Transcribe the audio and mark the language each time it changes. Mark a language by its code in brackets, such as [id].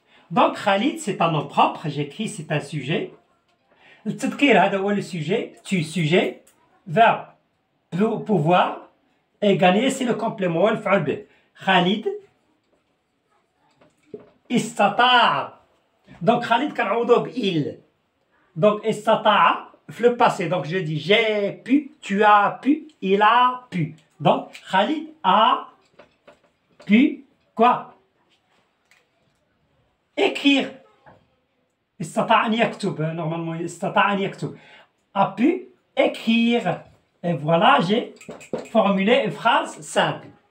[fr] Donc Khalid c'est un nom propre, j'écris c'est un sujet. [ar] التذكير هذا هو [fr] le sujet, tu sujet, verbe pouvoir et gagner c'est le complément [ar] الفعل به. Khalid استطاع. Donc Khalid كنعوضوه بإل. Donc استطاع في le passé. [fr] Donc je dis j'ai pu, tu as pu, il a pu. Donc Khalid a pu quoi? Écrire. [ar] استطاع أن يكتب [fr] normalement استطاع أن يكتب a pu écrire et voilà j'ai formulé une phrase simple.